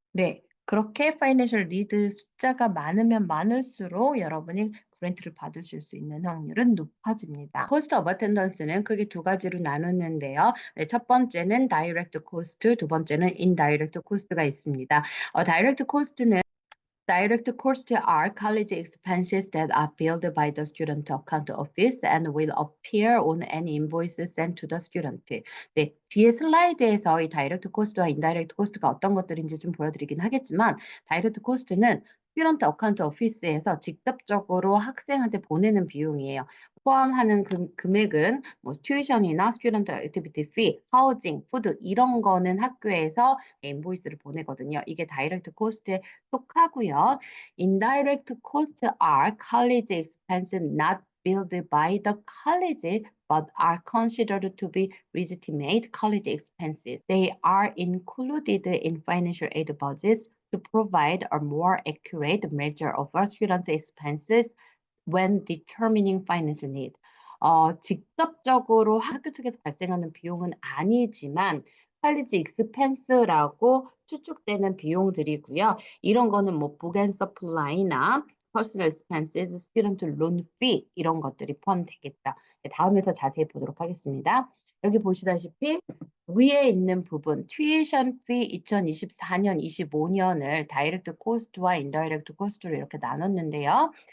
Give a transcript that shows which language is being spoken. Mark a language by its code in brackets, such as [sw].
[ko] 네, 그렇게 financial need 숫자가 많으면 많을수록 여러분이 그랜트를 받으실 수 있는 확률은 높아집니다. cost of attendance는 크게 두 가지로 나눴는데요. 네, 첫 번째는 direct cost, 두 번째는 indirect cost가 있습니다. [en] direct cost는 Direct costs are college expenses that are billed by the student account office and will appear on any invoice sent to the student. [ko] 네, 뒤에 슬라이드에서 이 다이렉트 코스트와 인다이렉트 코스트가 어떤 것들인지 좀 보여드리긴 하겠지만, 다이렉트 코스트는 스튜던트 어카운트 오피스에서 직접적으로 학생한테 보내는 비용이에요. 포함하는 금액은 뭐 튜이션이나 스튜던트 액티비티 피, 하우징, 푸드 이런 거는 학교에서 인보이스를 보내거든요. 이게 다이렉트 코스트에 속하고요. [en] Indirect costs are college expenses not billed by the college but are considered to be legitimate college expenses. They are included in financial aid budgets to provide a more accurate measure of a student's expenses when determining financial need. [ko] 직접적으로 학교 측에서 발생하는 비용은 아니지만 컬리지 익스펜스라고 추측되는 비용들이고요. 이런 거는 뭐 북 앤 서플라이나 퍼스널 익스펜스, 스튜던트 론 피 이런 것들이 포함되겠다. 네, 다음에서 자세히 보도록 하겠습니다. 여기 보시다시피 위에 있는 부분 튜이션 피 2024년, 25년을 다이렉트 코스트와 인다이렉트 코스트로 이렇게 나눴는데요.